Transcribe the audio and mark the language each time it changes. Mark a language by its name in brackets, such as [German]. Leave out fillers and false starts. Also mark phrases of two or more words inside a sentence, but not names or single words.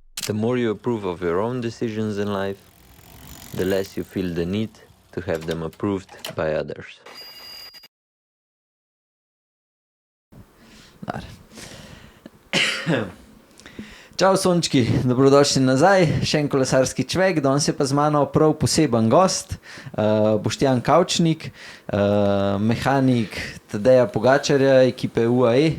[English] The more you approve of your own decisions in life, the less you feel the need to have them approved by others. [Slovenian] Čau sončki, dobrodošli nazaj, še en kolesarski čvek, danes je pa z mano prav poseben gost, Boštjan Kavčnik, mehanik Tadeja Pogačarja, ekipe UAE.